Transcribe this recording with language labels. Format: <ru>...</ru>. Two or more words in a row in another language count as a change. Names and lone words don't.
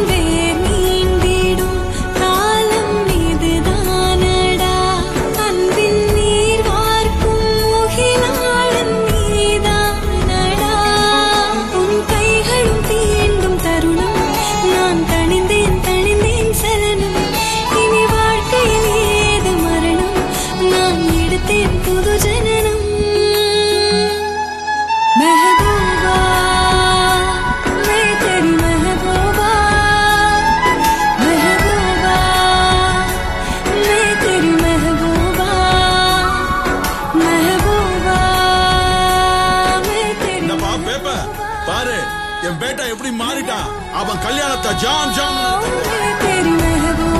<ta>வேர் நீண்டிடும் காலம் இதுதானடா அன்பின் நீர் வார்க்கும் முகிலாளன் நீதானடா உன் கைகளும் தீண்டும் தருணம் நான் தணிந்தேன் தணிந்தேன் சலனம் இனி வாழ்க்கையில் ஏது மரணம் நான் எடுத்தேன் புது ஜனனம்.</ta> <hi>महबूबा मैं तेरी महबूबा, महबूबा मैं तेरी महबूबा, महबूबा मैं तेरी</hi> <ta>என்னப்பா பேப்ப பாரு என் பேட்டா எப்படி மாறிட்டான். அவன் கல்யாணத்தை ஜாம் ஜாம்</ta> <hi>मैं तेरी महबूबा.</hi>